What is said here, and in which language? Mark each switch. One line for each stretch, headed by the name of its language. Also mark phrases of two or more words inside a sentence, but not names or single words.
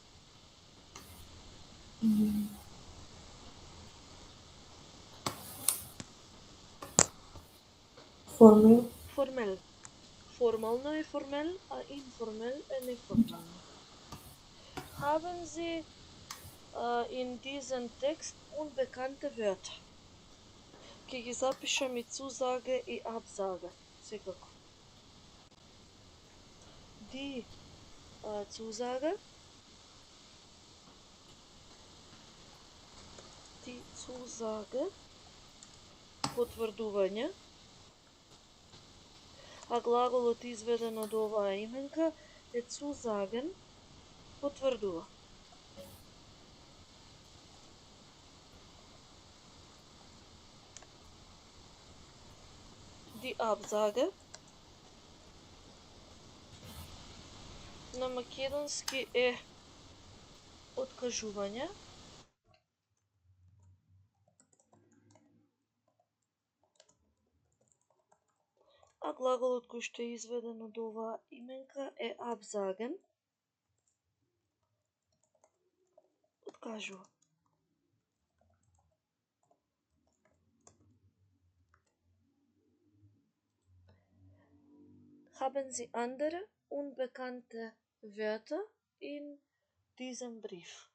German: Formell. Formell. Formal, neformell, informell, neformell. Haben Sie in diesem Text unbekannte Wörter?
Macedonian: Ги запишам и Zusage и Absage. Секако.
German: Die Zusage. Die Zusage.
Macedonian: Потврдување. А глаголот изведен од оваа именка е zusagen. Потврдува.
German: Die Absage
Macedonian: на македонски е откажување. А глаголот кој што е изведен од оваа именка е absagen. Откажува.
German: Haben Sie andere unbekannte Wörter in diesem Brief?